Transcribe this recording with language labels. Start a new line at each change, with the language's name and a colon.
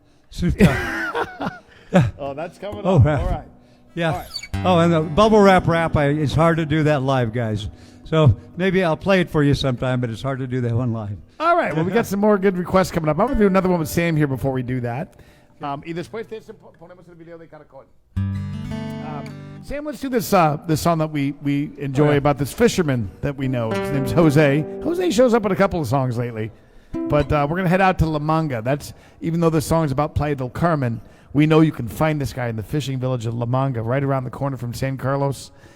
English: Snoop Dogg. Oh, that's coming Oh, up. right. All right. Yeah. All right. Oh, and the bubble wrap, it's hard to do that live, guys. So maybe I'll play it for you sometime, but it's hard to do that one live. All right, well, we got some more good requests coming up. I'm going to do another one with Sam here before we do that.
Spanish: Y después de eso ponemos el video de Caracol.
English: Sam, let's do this this song that we enjoy about this fisherman that we know. His name's Jose. Jose shows up in a couple of songs lately. But we're going to head out to La Manga. That's, even though the song's about Playa del Carmen, we know you can find this guy in the fishing village of La Manga, right around the corner from San Carlos.